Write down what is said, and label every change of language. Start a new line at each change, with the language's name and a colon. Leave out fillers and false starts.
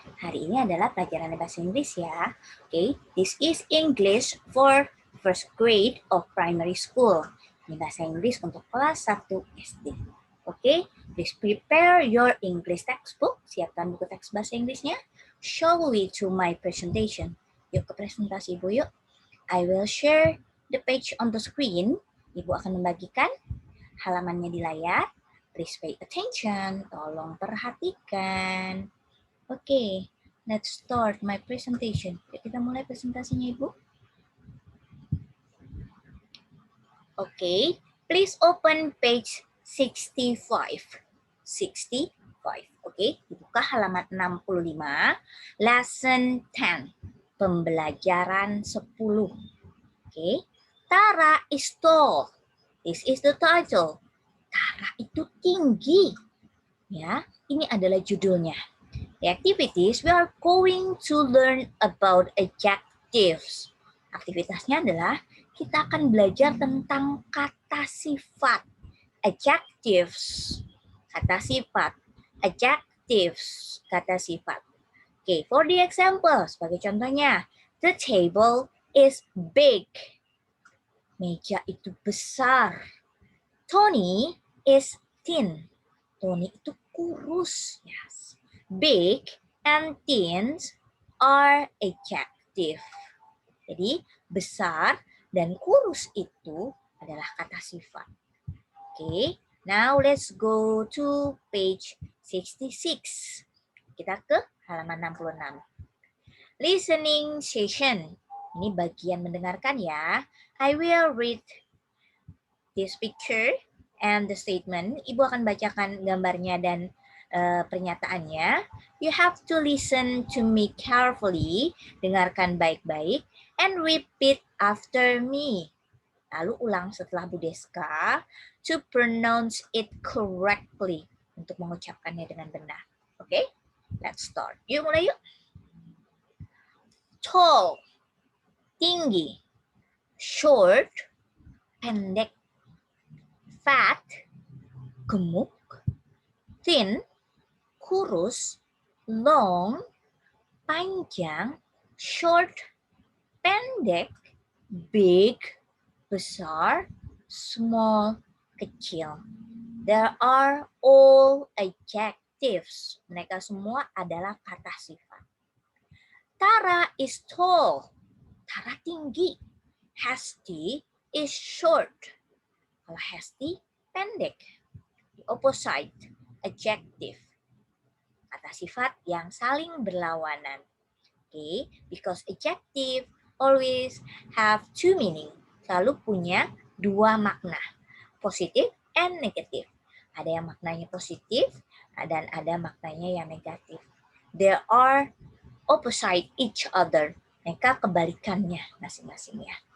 Indonesian: Hari ini adalah pelajaran bahasa Inggris ya.
English: Okay, this is English for first grade of primary school.
Indonesian: Ini bahasa Inggris untuk kelas 1 SD.
English: Okay, please prepare your English textbook.
Indonesian: Siapkan buku teks bahasa Inggrisnya.
English: Shall we to my presentation?
Indonesian: Yuk ke presentasi Ibu yuk.
English: I will share the page on the screen.
Indonesian: Ibu akan membagikan halamannya di layar.
English: Please pay attention.
Indonesian: Tolong perhatikan.
English: Oke, let's start my presentation.
Indonesian: Kita mulai presentasinya, Ibu.
English: Oke, please open page 65.
Indonesian: 65. Oke, dibuka halaman 65.
English: Lesson 10.
Indonesian: Pembelajaran 10.
English: Oke. Tara is tall. This is the title.
Indonesian: Tara itu tinggi. Ya, ini adalah judulnya.
English: The activities we are going to learn about adjectives.
Indonesian: Aktivitasnya adalah kita akan belajar tentang kata sifat. Adjectives. Kata sifat. Adjectives. Kata sifat.
English: Okay, for the example,
Indonesian: sebagai contohnya,
English: the table is big.
Indonesian: Meja itu besar.
English: Tony is thin.
Indonesian: Tony itu kurus. Yes.
English: Big and thin are adjective.
Indonesian: Jadi, besar dan kurus itu adalah kata sifat.
English: Okay, now let's go to page 66.
Indonesian: Kita ke halaman 66.
English: Listening session.
Indonesian: Ini bagian mendengarkan ya.
English: I will read this picture and the statement.
Indonesian: Ibu akan bacakan gambarnya dan pernyataannya.
English: You have to listen to me carefully.
Indonesian: Dengarkan baik-baik.
English: And repeat after me.
Indonesian: Lalu ulang setelah Bu Deska.
English: To pronounce it correctly.
Indonesian: Untuk mengucapkannya dengan benar.
English: Oke? Let's start.
Indonesian: Yuk mulai yuk.
English: Tall, tinggi. Short, pendek. Fat, gemuk. Thin, kurus. Long, panjang. Short, pendek. Big, besar. Small, kecil. There are all adjectives.
Indonesian: Mereka semua adalah kata sifat.
English: Tara is tall.
Indonesian: Tara tinggi.
English: Hasty is short.
Indonesian: Kalau hasty, pendek.
English: The opposite, adjective.
Indonesian: Kata sifat yang saling berlawanan.
English: Okay, because adjective always have two meaning.
Indonesian: Selalu punya dua makna. Positif
English: and
Indonesian: negatif. Ada yang maknanya positif dan ada maknanya yang negatif.
English: There are opposite each other.
Indonesian: Mereka kebalikannya masing-masingnya.